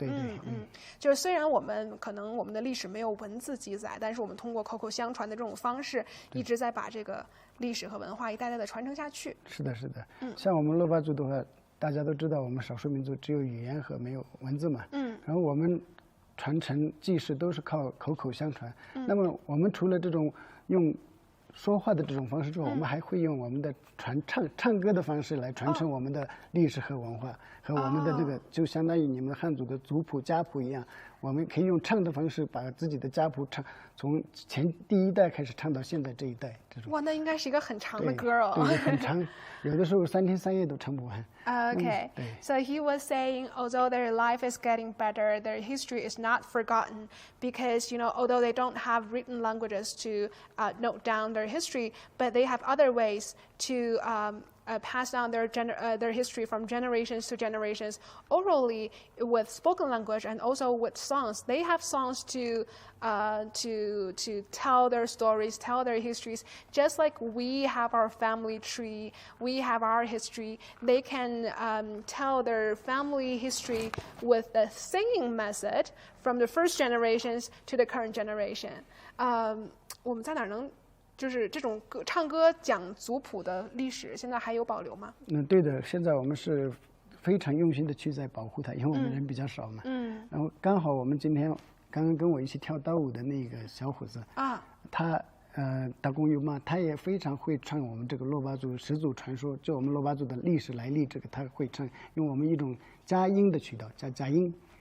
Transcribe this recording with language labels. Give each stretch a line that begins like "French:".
Chinese: 对。就是虽然我们的历史没有文字记载，但是我们通过口口相传的这种方式，一直在把这个历史和文化一代代的传承下去。是的。像我们珞巴族的话，大家都知道我们少数民族只有语言和没有文字嘛。然后我们传承记事都是靠口口相传。那么我们除了这种用说话的这种方式之后，我们还会用我们的唱歌的方式来传承我们的历史和文化，和我们的那个就相当于你们汉族的族谱家谱一样，我们可以用唱的方式把自己的家谱从第一代开始唱到现在这一代这种。哇，那应该是一个很长的歌哦。对，很长，有的时候3天3夜都唱不完。
English: Okay, so he was saying, although their life is getting better, their history is not forgotten because, although they don't have written languages to note down their history, but they have other ways to pass down their history from generations to generations orally with spoken language and also with songs. They have songs to tell their stories, tell their histories. Just like we have our family tree, we have our history. They can tell their family history with the singing method from the first generations to the current generation.
Chinese: 我们在哪儿能就是这种唱歌讲族谱的历史，现在还有保留吗？对的，现在我们是非常用心的去在保护它，因为我们人比较少嘛。然后刚好我们今天刚刚跟我一起跳刀舞的那个小伙子啊，他打工友嘛，他也非常会唱我们这个珞巴族始祖传说，就我们珞巴族的历史来历，这个他会唱，用我们一种加音的渠道，加音。